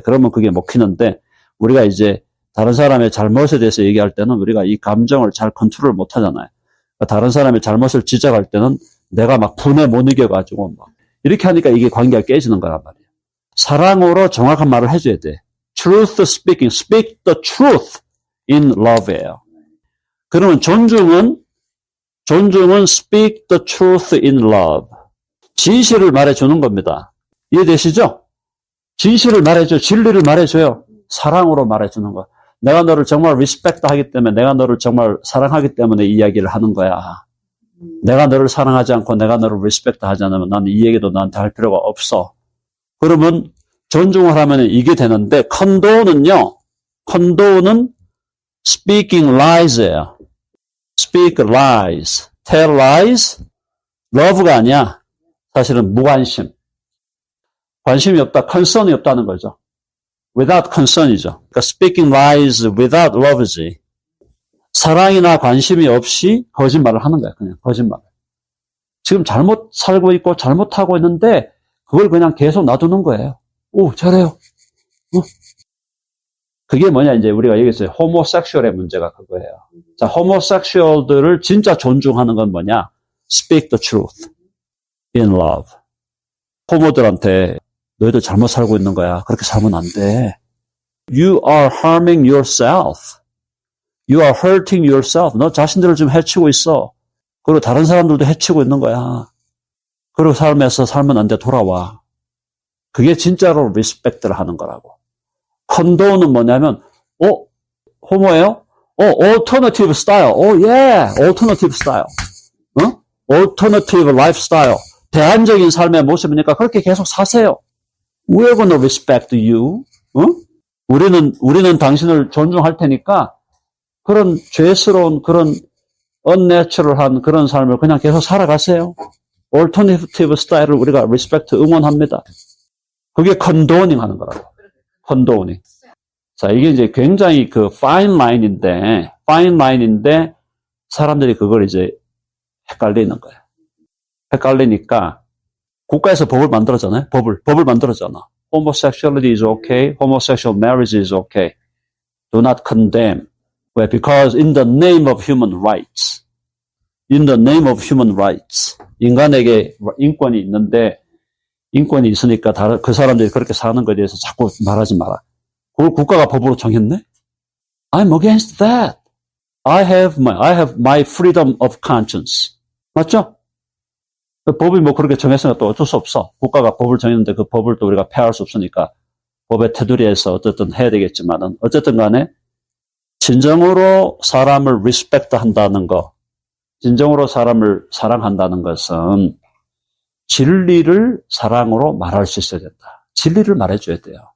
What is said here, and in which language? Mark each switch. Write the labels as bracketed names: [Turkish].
[Korean] 그러면 그게 먹히는데 우리가 이제 다른 사람의 잘못에 대해서 얘기할 때는 우리가 이 감정을 잘 컨트롤 못 하잖아요. 그러니까 다른 사람의 잘못을 지적할 때는 내가 막 분에 못 이겨가지고 막 이렇게 하니까 이게 관계가 깨지는 거란 말이에요. 사랑으로 정확한 말을 해줘야 돼. [English] Truth speaking, speak the truth. in love예요. [Korean] 그러면 존중은 [English] speak the truth in love. [Korean] 진실을 말해주는 겁니다. 이해되시죠? 진실을 말해줘, 진리를 말해줘요. 사랑으로 말해주는 거. 내가 너를 정말 리스펙트 하기 때문에, 내가 너를 정말 사랑하기 때문에 이 이야기를 하는 거야. 내가 너를 사랑하지 않고 내가 너를 리스펙트 하지 않으면 나는 이 얘기도 나한테 할 필요가 없어. 그러면 존중을 하면 이게 되는데, 컨도는요, [English] speaking lies [Korean] 예요. [English] speak lies, tell lies, love가 아니야. [Korean] 사실은 무관심. 관심이 없다, concern이 없다는 거죠. [English] without concern이죠. [Korean] 그러니까 [English] speaking lies without love지. [Korean] 사랑이나 관심이 없이 거짓말을 하는 거야. 그냥 거짓말. 지금 잘못 살고 있고 잘못하고 있는데 그걸 그냥 계속 놔두는 거예요. 오, 잘해요. 그게 뭐냐, 이제 우리가 얘기했어요. 호모섹슈얼의 문제가 그거예요. 자, 호모섹슈얼들을 진짜 존중하는 건 뭐냐? [English] Speak the truth in love. [Korean] 호모들한테 너희들 잘못 살고 있는 거야. 그렇게 살면 안 돼. [English] You are harming yourself. You are hurting yourself. [Korean] 너 자신들을 좀 해치고 있어. 그리고 다른 사람들도 해치고 있는 거야. 그리고 삶에서 살면 안 돼. 돌아와. 그게 진짜로 리스펙트를 하는 거라고. 컨도는 뭐냐면, 호모예요? [English] alternative style. alternative style. alternative lifestyle. [Korean] 대안적인 삶의 모습이니까 그렇게 계속 사세요. [English] We're gonna respect you. [Korean] 우리는 당신을 존중할 테니까 그런 죄스러운, 그런 unnatural한 그런 삶을 그냥 계속 살아가세요. alternative 스타일을 우리가 respect, 응원합니다. 그게 condoning 하는 거라고. [English] condoning. [Korean] 자, 이게 이제 굉장히 그 fine line인데 사람들이 그걸 이제 헷갈리는 거예요. 헷갈리니까 국가에서 법을 만들었잖아요. 법을 만들었잖아. [English] Homosexuality is okay. Homosexual marriage is okay. Do not condemn. 왜? Because in the name of human rights. In the name of human rights. [Korean] 인간에게 인권이 있는데, 인권이 있으니까 그 사람들이 그렇게 사는 것에 대해서 자꾸 말하지 마라. 그걸 국가가 법으로 정했네? [English] I'm against that. I have my freedom of conscience. [Korean] 맞죠? 법이 뭐 그렇게 정했으니까 또 어쩔 수 없어. 국가가 법을 정했는데 그 법을 또 우리가 폐할 수 없으니까 법의 테두리에서 어쨌든 해야 되겠지만은 어쨌든 간에 진정으로 사람을 리스펙트 한다는 거, 진정으로 사람을 사랑한다는 것은 진리를 사랑으로 말할 수 있어야 된다. 진리를 말해줘야 돼요.